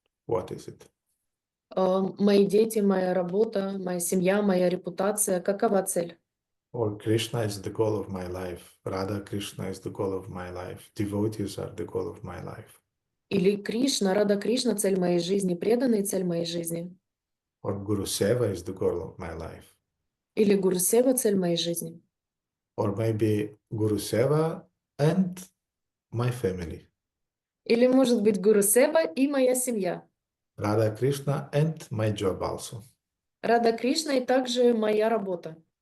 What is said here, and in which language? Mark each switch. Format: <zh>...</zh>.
<en>What is it?</en> <ru>Мои дети, моя работа, моя семья, моя репутация. Какова цель?</ru> <en>Or Krishna is the goal of my life. Radha Krishna is the goal of my life. Devotees are the goal of my life.</en> <ru>Или Кришна, Рада Кришна — цель моей жизни, преданные — цель моей жизни?</ru> <en>Or Guru Seva is the goal of my life.</en> <ru>Или Гуру Сева — цель моей жизни?</ru> <en>Or maybe Guru Seva and my family.</en> <ru>Или, может быть, Гуру Сева и моя семья?</ru> <en>Radha Krishna and my job also.</en> <ru>Рада Кришна и также моя работа.</ru>